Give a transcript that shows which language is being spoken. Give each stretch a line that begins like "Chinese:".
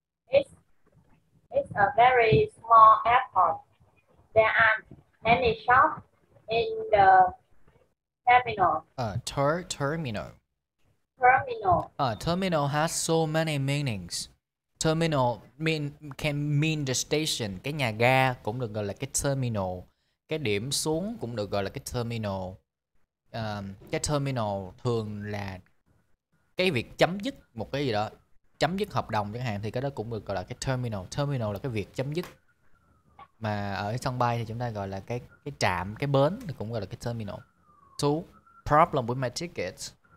English: It's, it's a very small airport. There aren't any shops in the terminal. Terminal. Terminal. Terminal has so many meanings. Terminal can mean the station.
Vietnamese: Cái nhà ga cũng được gọi là cái terminal. Cái điểm xuống cũng được gọi là cái terminal. Cái terminal thường là cái việc chấm dứt một cái gì đó, chấm dứt hợp đồng chẳng hạn, thì cái đó cũng được gọi là cái terminal. Terminal là cái việc chấm dứt. Mà ở sân bay thì chúng ta gọi là cái trạm, cái bến thì cũng gọi là cái terminal.
English: Two, problem with my tickets.